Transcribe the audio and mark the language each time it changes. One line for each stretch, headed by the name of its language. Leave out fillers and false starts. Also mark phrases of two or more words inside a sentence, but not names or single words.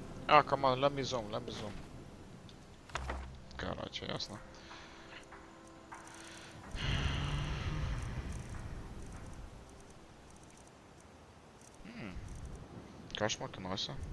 English: Ah, come on, let me zoom.
Russian: Короче, ясно.
Lithuanian: Ką aš mokinuosi?